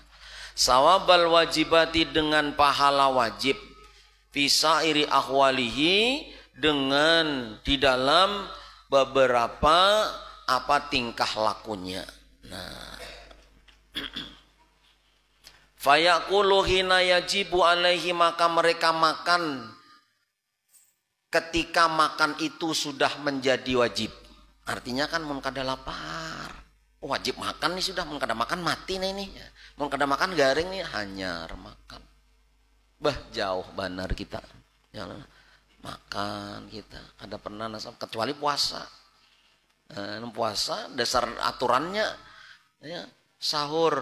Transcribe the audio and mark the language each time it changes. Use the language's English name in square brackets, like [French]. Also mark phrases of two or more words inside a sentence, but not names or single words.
[Arabic] ثواب الواجبات, [Indonesian] dengan pahala wajib, [Arabic] في سائر أحواله, [Indonesian] dengan di dalam beberapa apa tingkah lakunya. Nah, [Arabic] فيأكل حين يجب عليه, [Indonesian] maka mereka makan ketika makan itu sudah menjadi wajib. [Banjar] Artinya kan mun kada lapar, wajib makan nih sudah, mun kada makan mati nih ini. Mun kada makan garing nih, hanyar makan. Bah jauh benar kita. Ya, makan kita kada pernah nasab kecuali puasa. [Indonesian] Puasa dasar aturannya ya, sahur.